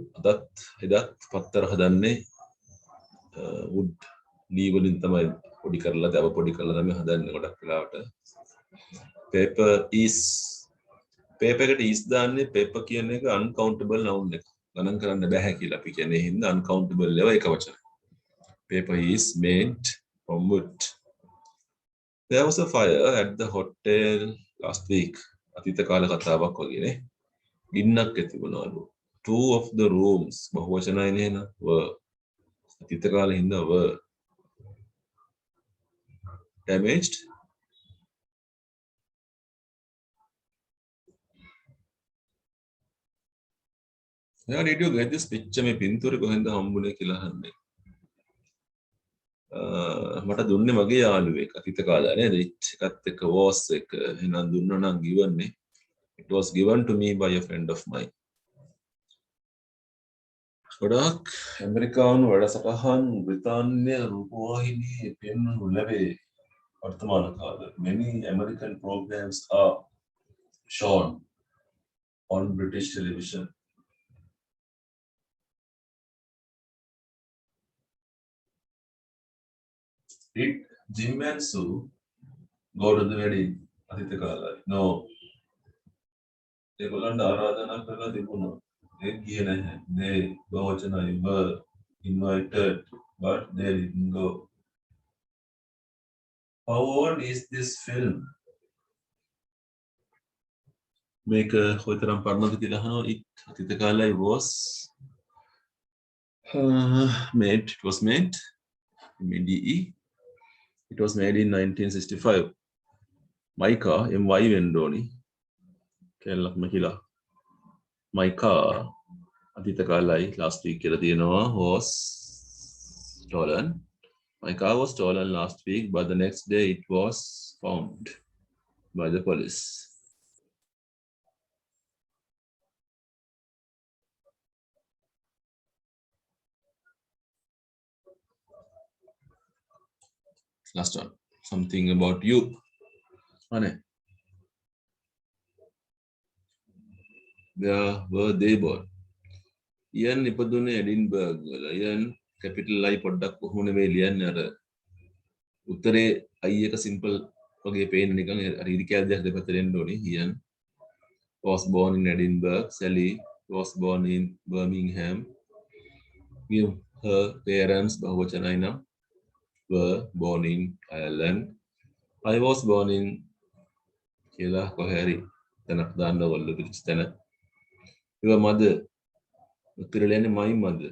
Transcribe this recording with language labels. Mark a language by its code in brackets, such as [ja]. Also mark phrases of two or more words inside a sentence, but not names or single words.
[si] එදත් පත්තර හදන්නේ wood ලී වලින් තමයි පොඩි කරලා දව පොඩි කරලා තමයි හදන්නේ ගොඩක් වෙලාවට. [en] Paper is paper [si] එකට is දාන්නේ paper කියන එක [en] uncountable noun [si] එක. ගණන් කරන්න බෑ කියලා අපි කියන්නේ. හින්දා uncountable ඒවා එක වචන. [en] Paper is made from wood. There was a fire at the hotel last week. [si] අතීත කාල කතාවක් වගේනේ. ගින්නක් ඇති වුණාලු. [en] Two of the rooms [si] බහුවචනයි නේන [en] were. [si] අතීත කාලේ හින්දා [en] were damaged. Now did you get this picture? [si] මේ පින්තූරේ කොහෙන්ද හම්බුනේ කියලා අහන්නේ. මට දුන්නේ මගේ යාළුවෙක් අතීත කාලේ නේද? එකත් එක්ක was එක එහෙනම් දුන්නා නම් given නේ. [en] It was given to me by a friend of mine. [si] ගොඩක් ඇමරිකානු වැඩසටහන් බ්‍රිතාන්‍ය රූපවාහිනියේ පෙන්වනු ලැබේ වර්තමාන කාලේ. [en] Many American programs are shown on British television. Did Jim and Sue go to the wedding? [si] අතීත කාලේ. No. ඒගොල්ලන්ට ආරාධනා කරලා තිබුණා. ඒ ගියේ නැහැ. [en] They බහුවචනයි were invited but they didn't go. How old is this film? [si] මේක කොයිතරම් පරණද කියලා අහනවා. [en] It [si] අතීත කාලේ [en] was made. It was made. M-A-D-E. It was made in 1965. My car, MY වෙන්නෝනි. [si] කැලලක්ම කියලා. [en] My car [si] අතීත කාලයි [en] last week [si] කියලා තියෙනවා [en] was stolen. My car was stolen last week, but the next day it was found by the police. Last one. Something about you. Ane. Where were they born? [si] Ian ඉපදුනේ එඩින්බර්ග් වල. Ian [en] capital I [si] පොඩ්ඩක් කොහොම නෙවෙයි ලියන්නේ අර උත්තරේ I එක simple වගේ පේන නිකන් අර ඉරි කැලයක් දෙපැත්තට එන්න ඕනේ. [en] Ian was born in Edinburgh. Sally was born in Birmingham. Her parents [si] බහුවචනයි නම් [en] were born in Ireland. I was born in [si] කියලා කොහේ හරි තැනක් දාන්න ඕගොල්ලෝ පිළිච්ච තැන. [en] Your mother [si] උත්තර ලියන්නේ [en] my mother.